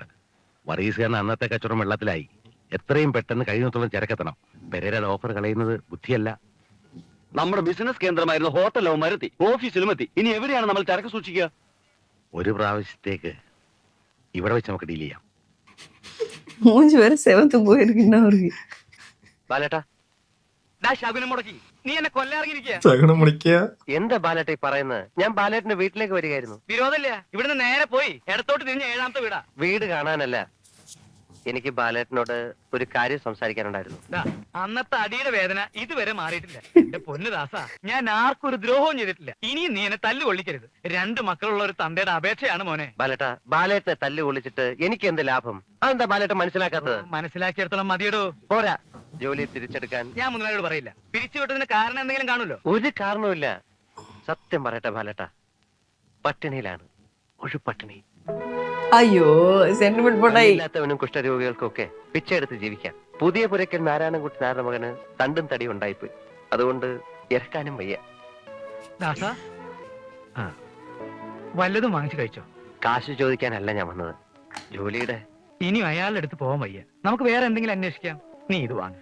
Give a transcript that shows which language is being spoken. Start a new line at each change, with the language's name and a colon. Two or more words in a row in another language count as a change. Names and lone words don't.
Malayalam: വർഗീസ് കാരണം അന്നത്തെ കച്ചവടം വെള്ളത്തിലായി. എത്രയും പെട്ടെന്ന് കഴിയുന്നിടത്തോളം ചരക്കെത്തണം. പെരേരയുടെ ഓഫർ കളയുന്നത് ബുദ്ധിയല്ല. നമ്മുടെ ബിസിനസ് കേന്ദ്രമായിരുന്ന ഹോട്ടലാവും മരത്തി, ഓഫീസിലും എത്തി. ഇനി എവിടെയാണ് നമ്മൾ ചരക്ക് സൂക്ഷിക്കുക? ഒരു പ്രാവശ്യത്തേക്ക് ഇവിടെ വെച്ച് നമുക്ക് ഡീൽ ചെയ്യാം.
Tamil: மூஞ்சி வேற செவந்து போயிருக்குன்னா அவருக்கு.
Malayalam: ബാലേട്ടാ, ശകുനം മുടക്കി നീ എന്നെ കൊല്ലാറിയിരിക്കുക.
Tamil: சகுனம் முடிக்க
Malayalam: എന്താ ബാലേട്ട ഈ പറയുന്നത്? ഞാൻ ബാലേട്ടന്റെ വീട്ടിലേക്ക് വരികയായിരുന്നു. വിരോധമില്ല, ഇവിടുന്ന് നേരെ പോയി ഇടത്തോട്ട് തിരിഞ്ഞ 7ാമത്തെ വീടാ. വീട് കാണാനല്ല, എനിക്ക് ബാലേട്ടനോട് ഒരു കാര്യം സംസാരിക്കാനുണ്ടായിരുന്നു. ദാ, അന്നത്തെ അടിയുടെ വേദന ഇതുവരെ മാറിയിട്ടില്ല. എന്റെ പൊന്നു ദാസാ, ഞാൻ ആർക്കും ഒരു ദ്രോഹവും ചെയ്തിട്ടില്ല. ഇനിയും നീ എന്നെ തല്ലു കൊള്ളിക്കരുത്. 2 മക്കളുള്ള ഒരു തന്തയുടെ അപേക്ഷയാണ് മോനെ. ബാലേട്ട, ബാലേട്ടനെ തല്ലു കൊള്ളിച്ചിട്ട് എനിക്ക് എന്ത് ലാഭം? അതെന്താ ബാലേട്ടൻ മനസ്സിലാക്കാത്തത്? മനസ്സിലാക്കിയെടുത്തോളം മതിയടോ. പോരാ, ജോലി തിരിച്ചെടുക്കാൻ ഞാൻ മുതലാളിയോട് പറയില്ല. പിരിച്ചുവിട്ടതിന് കാരണം എന്തെങ്കിലും കാണുമല്ലോ. ഒരു കാരണവുമില്ല. സത്യം പറയട്ടെ ബാലേട്ട, പട്ടിണിയിലാണ്. ഒരു പട്ടിണി.
Tamil: ஐயோ சென்டிமெண்ட் போட்டாയി.
Malayalam: ഇല്ലാത്തവനും കുഷ്ഠരോഗികൾക്കും ഒക്കെ പിച്ചെടുത്ത് ജീവിക്കാം. പുതിയ പുരക്കൽ നാരായണൻകുട്ടി നാരുടെ മകന് തണ്ടും തടി ഉണ്ടായിപ്പോയി. അതുകൊണ്ട് ഇറക്കാനും വയ്യ. ദാസാ, വല്ലതും വാങ്ങിച്ചു കഴിച്ചോ? കാശ് ചോദിക്കാനല്ല ഞാൻ വന്നത്, ജോലിയുടെ. ഇനി അയാളുടെ അടുത്ത് പോകാൻ വയ്യ. നമുക്ക് വേറെ എന്തെങ്കിലും അന്വേഷിക്കാം. നീ ഇത് വാങ്ങ.